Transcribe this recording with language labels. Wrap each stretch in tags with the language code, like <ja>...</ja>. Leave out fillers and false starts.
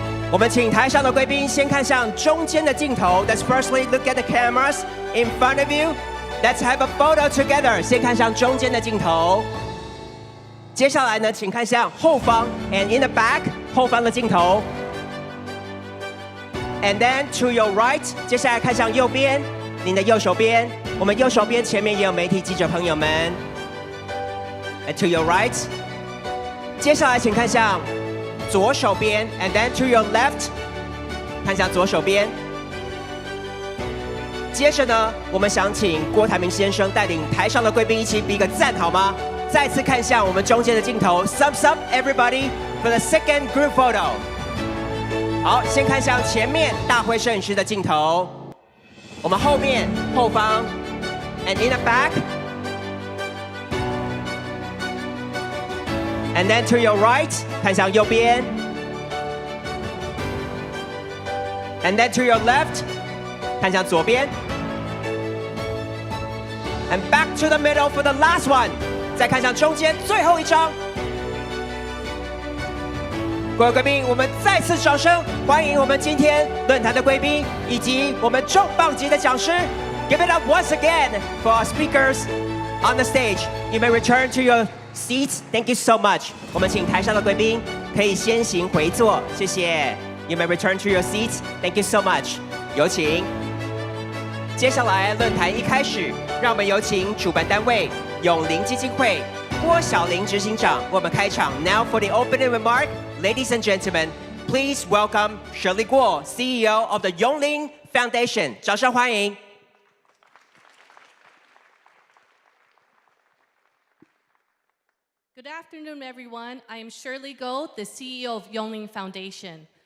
<zh>我们请台上的贵宾先看向中间的镜头。</zh> <en>Let's firstly look at the cameras in front of you. Let's have a photo together.</en> <zh>先看向中间的镜头。接下来呢，请看向后方</zh> <en>and in the back</en> <zh>后方的镜头。</zh> <en>And then to your right.</en> <zh>接下来看向右边，您的右手边。我们右手边前面也有媒体记者朋友们。</zh> <en>And to your right.</en> <zh>接下来请看向左手边</zh> <en>and then to your left.</en> <zh>看向左手边。接着呢，我们想请郭台铭先生带领台上的贵宾一起比个赞，好吗？再次看向我们中间的镜头</zh> <en>，Thumbs up everybody for the second group photo。</en> <zh>好，先看向前面大会摄影师的镜头，我们后面后方 ，</zh> <en>and in the back。 And then to your right，</en> <zh>看向右边。</zh> <en>And then to your left，</en> <zh>看向左边。</zh> <en>And back to the middle for the last one，</en> <zh>再看向中间最后一张。各位贵宾，我们再次掌声欢迎我们今天论坛的贵宾以及我们重磅级的讲师。</zh> <en>Give it up once again for our speakers on the stage. You may return to your seats. Thank you so much.</en> <zh>我们请台上的贵宾可以先行回座，谢谢。</zh> <en>You may return to your seats. Thank you so much.</en> <zh>有请。接下来论坛一开始，让我们有请主办单位永龄基金会郭小玲执行长为我们开场。</zh> <en>Now for the opening remark, ladies and gentlemen, please welcome Shirley Guo, CEO of the Yongling Foundation.</en> <zh>掌声欢迎。</zh> <en>Good afternoon, everyone. I am Shirley Guo, the CEO of Yongling Foundation.</en>